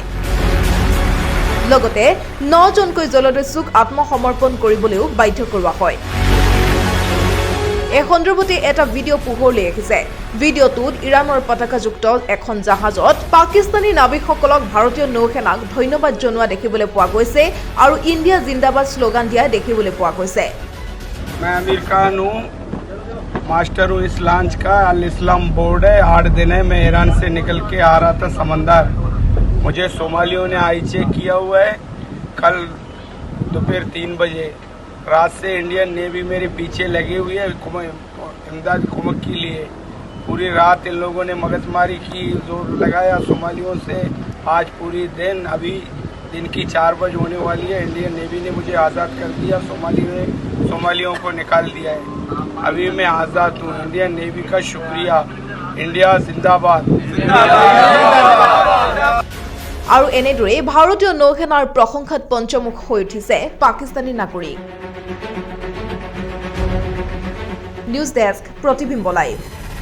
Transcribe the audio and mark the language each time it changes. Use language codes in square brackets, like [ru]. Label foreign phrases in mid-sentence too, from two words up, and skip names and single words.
[as] লগতে 9জনকৈ জলদস্যুক আত্মসমৰ্পণ কৰিবলৈও বাধ্য কৰোৱা হয়। এই সন্দৰ্ভতে এটা ভিডিঅ' পোহৰলৈ আহিছে। ভিডিঅ'টোত ইৰাণৰ পতাকাযুক্ত এখন জাহাজত পাকিস্তানী নাবিকসকলক ভাৰতীয় নৌসেনাক ধন্যবাদ জনোৱা দেখিবলৈ পোৱা গৈছে আৰু [hi] इंडिया ज़िंदाबाद [as] শ্লোগান দিয়া দেখিবলৈ পোৱা গৈছে। [hi] मैं अमीर खान हूँ, मास्टर हूँ इस लॉन्च का। अल इस्लाम बोर्ड है। 8 दिन है मैं ईरान से निकल के आ रहा था समंदर। मुझे सोमालियों ने आई चेक किया हुआ है कल दोपहर 3 बजे। रात से इंडियन नेवी मेरे पीछे लगी हुई है इमदाद कुमक के लिए। पूरी रात इन लोगों ने मगजमारी की, जोर लगाया सोमालियों से। आज पूरी दिन अभी दिन की 4 बजे होने वाली है। इंडियन नेवी ने मुझे आज़ाद कर दिया। सोमालियों को निकाल दिया है। अभी मैं आज़ाद हूँ। इंडियन नेवी का शुक्रिया। इंडिया जिंदाबाद। [as] আৰু এনেদৰে ভাৰতীয় নৌসেনাৰ প্ৰশংসাত পঞ্চমুখ হৈ উঠিছে পাকিস্তানী নাগৰিক। নিউজ ডেস্ক, প্ৰতিবিম্ব লাইভ।